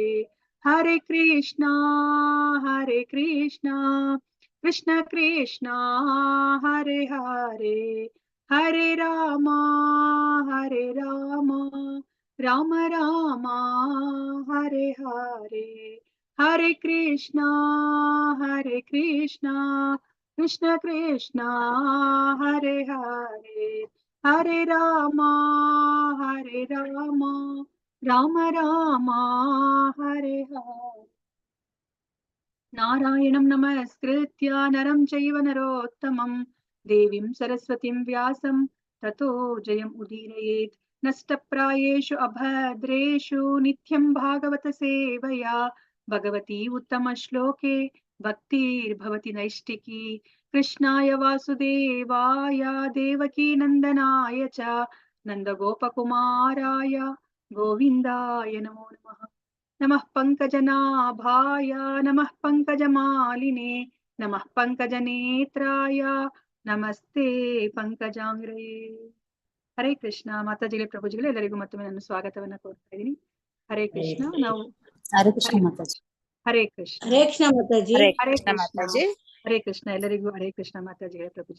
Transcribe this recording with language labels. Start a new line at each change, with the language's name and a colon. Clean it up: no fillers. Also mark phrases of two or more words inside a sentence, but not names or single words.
Sanskrit: ಹರೆ ಕೃಷ್ಣ ಕೃಷ್ಣ ಕೃಷ್ಣ ಹರೆ ಹರೆ ಹರೆ ರಾಮ ರಾಮ ರಾಮ ಹರೆ ಹರೆ ಹರೆ ಕೃಷ್ಣ ಕೃಷ್ಣ ಕೃಷ್ಣ ಹರೆ ಹರೆ ಹರೆ ರಾಮ ರಾಮ ರಾಮ ಹರೆ ಹರೆ. ನಾರಾಯಣಂ ನಮಸ್ಕೃತ್ಯ ನರಂ ಚೈವ ನರೋತ್ತಮಂ ದೇವಿಂ ಸರಸ್ವತಿಂ ವ್ಯಾಸಂ ತತೋ ಜಯಂ ಉದೀರಯೇತ್. ನಷ್ಟಪ್ರಾಯೇಷು ಅಭದ್ರೇಷು ನಿತ್ಯಂ ಭಾಗವತ ಸೇವಯಾ ಭಗವತಿ ಉತ್ತಮ ಶ್ಲೋಕೆ ಭಕ್ತಿರ್ಭವತಿ ನೈಷ್ಟಿಕಿ. ಕೃಷ್ಣಾಯ ವಾಸುದೇವಾಯ ದೇವಕೀ ನಂದನಾಯ ಚ ನಂದಗೋಪಕುಮಾರಾಯ ಗೋವಿಂದಾಯ ನಮೋ ನಮಃ. ನಮಃ ಪಂಕಜನಾಭಾಯ ನಮಃ ಪಂಕಜಮಾಲಿನೇ ನಮಃ ಪಂಕಜನೇತ್ರಾಯ ನಮಸ್ತೆ ಪಂಕಜಾಂಗ್ರಯೇ. ಹರೇ ಕೃಷ್ಣ.
Kannada: ಮಾತಾಜಿಗಳೇ, ಪ್ರಭುಜಿಗಳೇ, ಎಲ್ಲರಿಗೂ ಮತ್ತೊಮ್ಮೆ ನಾನು ಸ್ವಾಗತವನ್ನ ಕೋರ್ತಾ ಇದ್ದೀನಿ.
Sanskrit: ಹರೇ ಕೃಷ್ಣ. ನಾವು ಹರೇ ಕೃಷ್ಣ ಮಾತಾಜಿ. ಹರೇ ಕೃಷ್ಣ. ಹರೇ ಕೃಷ್ಣ ಮಾತಾಜಿ. ಹರೇ ಕೃಷ್ಣ. ಹರೇ ಕೃಷ್ಣ.
Kannada: ಎಲ್ಲರಿಗೂ
Sanskrit: ಹರೇ ಕೃಷ್ಣ
Kannada: ಮಾತಾಜಿಗಳೇ, ಪ್ರಭುಜಿ.